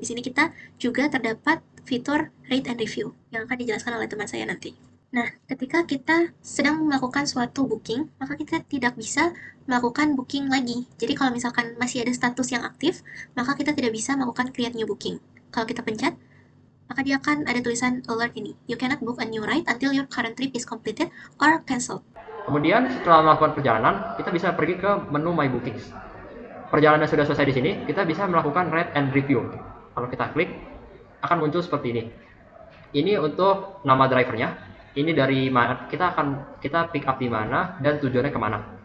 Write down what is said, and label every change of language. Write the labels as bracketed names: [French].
[Indonesian] Di sini kita juga terdapat fitur rate and review yang akan dijelaskan oleh teman saya nanti. Nah, ketika kita sedang melakukan suatu booking, maka kita tidak bisa melakukan booking lagi. Jadi kalau misalkan masih ada status yang aktif, maka kita tidak bisa melakukan create new booking. Kalau kita pencet, maka dia akan ada tulisan alert ini. [English] You cannot book a new ride until your current trip is completed or cancelled. [Indonesian] Kemudian setelah melakukan perjalanan, kita bisa pergi ke menu My Bookings. Perjalanan sudah selesai di sini, kita bisa melakukan rate and review. Kalau kita klik, akan muncul seperti ini. Ini untuk nama drivernya. Ini dari mana kita pick up di mana dan tujuannya kemana.